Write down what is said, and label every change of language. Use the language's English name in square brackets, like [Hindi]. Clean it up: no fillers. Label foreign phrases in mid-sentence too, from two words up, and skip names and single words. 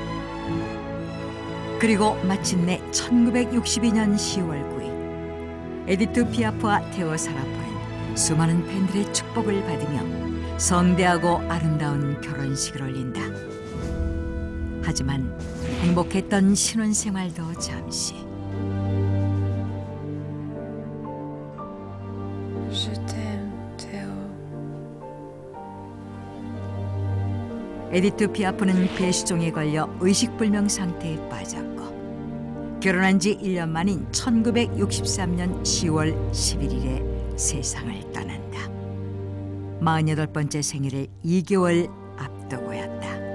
[Korean] 그리고 마침내 1962년 10월 9일 에디트 피아프와 테오 사라포는 수많은 팬들의 축복을 받으며 성대하고 아름다운 결혼식을 올린다. 하지만 행복했던 신혼생활도 잠시. [French] Je t'aime, Théo. [Korean] 에디트 피아프는 폐수종에 걸려 의식불명 상태에 빠졌고 결혼한 지 1년 만인 1963년 10월 11일에 세상을 떠난다. 48번째 생일을 2개월 앞두고였다.